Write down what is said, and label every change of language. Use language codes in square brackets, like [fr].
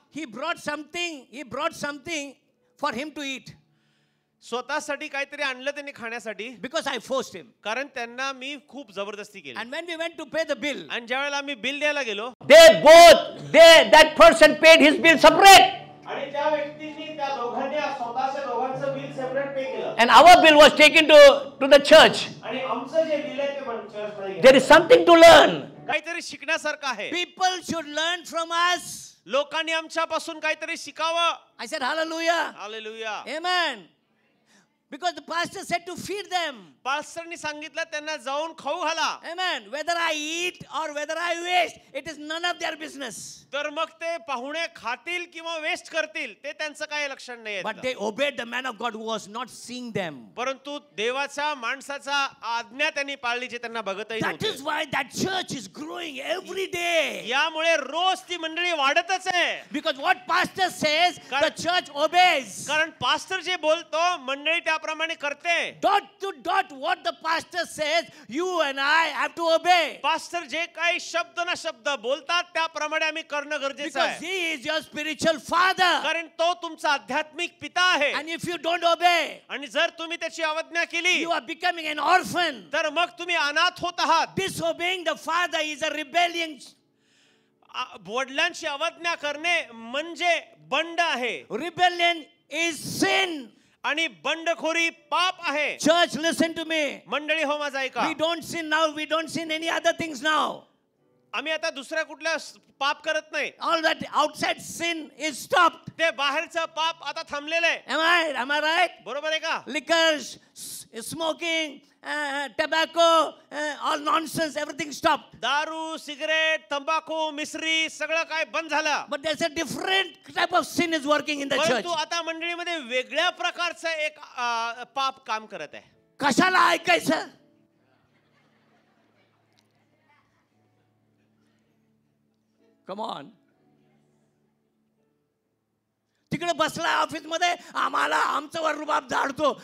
[en] He brought something for him to eat. [mr] स्वतःसाठी काहीतरी आणलं त्यांनी खाण्यासाठी. [en] Because I forced him. [mr] कारण त्यांना मी खूप जबरदस्ती केली. [en] And when we went to pay the bill, [mr] आणि ज्या वेळेला आम्ही बिल द्यायला गेलो, [en] that person paid his bill separate. [mr] आणि त्या व्यक्तींनी त्या दोघांनी स्वतःच्या दोघांचं बिल सेपरेट पे केलं. [en] And our bill was taken to the church. [mr] आणि आमचं जे बिल आहे ते पण चर्चमध्ये गेलं. [en] There is something to learn. [mr] काहीतरी शिकण्यासारखं आहे. [en] People should learn from us. [mr] लोकांनी आमच्यापासून काहीतरी शिकावं. [en] I said hallelujah. [mr] Hallelujah. [en] Amen. Because the pastor said to feed them. [mr] पास्टरनी सांगितलं त्यांना जाऊन खाऊ घाला. [en] Amen. Whether I eat or whether I waste, it is none of their business. [mr] तर मग ते पाहुणे खातील किंवा वेस्ट करतील ते त्यांचं काही लक्षण नाही. [en] But they obeyed the man of God who was not seeing them. [mr] परंतु देवाच्या माणसाचा आज्ञा त्यांनी पाळली जे त्यांना बघतही [en] That [mr] नव्हते. [en] is why that church is growing every day. [mr] यामुळे रोज ती मंडळी वाढतच आहे. [en] Because what pastor says, the church obeys. [mr] कारण पास्टर जे बोलतो मंडळी त्याप्रमाणे करते. [en] Dot to dot what the pastor says, you and I have to obey. [mr] Pastor जे काही शब्द ना शब्द बोलतात त्याप्रमाणे आम्ही करणं गरजेचं [en] Because [mr] आहे. [en] he is your spiritual father. [mr] कारण तो तुमचा आध्यात्मिक पिता आहे. [en] And if you don't obey, [mr] आणि जर तुम्ही त्याची अवज्ञा केली [en] you are becoming an orphan. [mr] तर मग तुम्ही अनाथ होत आहात. [en] Disobeying the father is a rebellion. [mr] वडिलांची अवज्ञा करणे म्हणजे बंड आहे. [en] Rebellion is sin. [mr] आणि बंडखोरी पाप आहे. [en] Church, listen to me. [mr] मंडळी हो माझा ऐका. [en] We don't sin now. We don't sin any other things now. [mr] आम्ही आता दुसऱ्या कुठल्या पाप करत नाही. [en] All that outside sin is stopped. [mr] ते बाहेरचं पाप आता थांबलेलं आहे. [en] Am I right? [mr] बरोबर आहे का? [en] Liquor, smoking, tobacco, all nonsense, everything stopped. [mr] दारू, सिगरेट, तंबाखू, मिसरी सगळं काय बंद झालं. [en] But there's a different type of sin is working in the church. [mr] परंतु आता मंडळीमध्ये वेगळ्या प्रकारचं एक पाप काम करत आहे. कशाला ऐकायचं? [en] Come on. [mr] तिकडे बसला ऑफिस मध्ये आम्हाला आमचं वर रुबाब झाडतो.